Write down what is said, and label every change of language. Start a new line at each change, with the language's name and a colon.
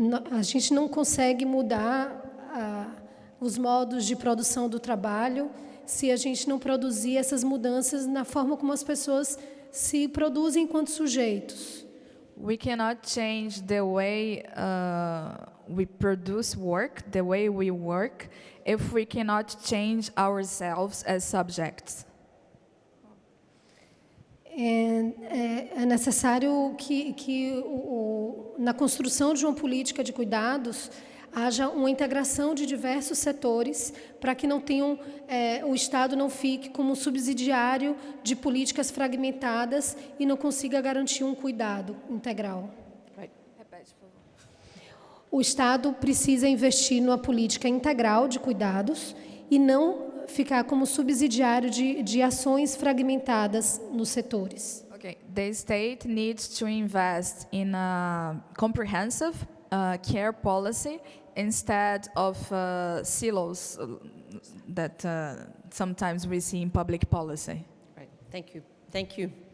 Portuguese: A gente não consegue mudar os modos de produção do trabalho se a gente não produzir essas mudanças na forma como as pessoas se produzem enquanto sujeitos.
English: We cannot change the way we produce work, the way we work, if we cannot change ourselves as subjects.
Portuguese: É necessário que na construção de uma política de cuidados haja uma integração de diversos setores para que não tenham, o Estado não fique como subsidiário de políticas fragmentadas e não consiga garantir um cuidado integral. O Estado precisa investir numa política integral de cuidados e não ficar como subsidiário de ações fragmentadas nos setores.
English: Okay, the state needs to invest in a comprehensive care policy instead of silos that sometimes we see in public policy. Right. Thank you. Thank you.